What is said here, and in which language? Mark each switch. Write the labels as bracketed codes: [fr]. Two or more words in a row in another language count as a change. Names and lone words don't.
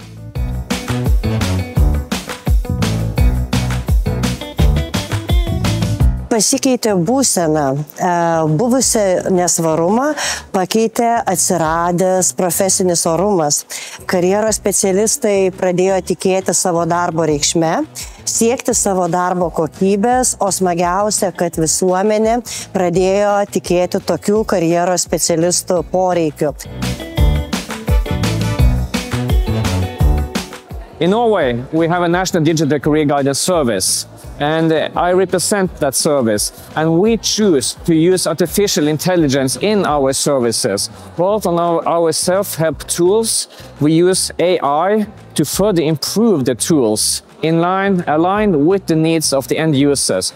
[lt] Pasikeitė būsena, buvusią nesvarumą pakeitė atsiradęs profesinis orumas. Karjeros specialistai pradėjo tikėti savo darbo reikšme, siekti savo darbo kokybės, o smagiausia, kad visuomenė pradėjo tikėti tokių karjeros specialistų poreikių. [en] In Norway, we have a national digital career guidance service. And I represent that service, and we choose to use artificial intelligence in our services. Both on our self-help tools, we use AI to further improve the tools aligned with the needs of the end users.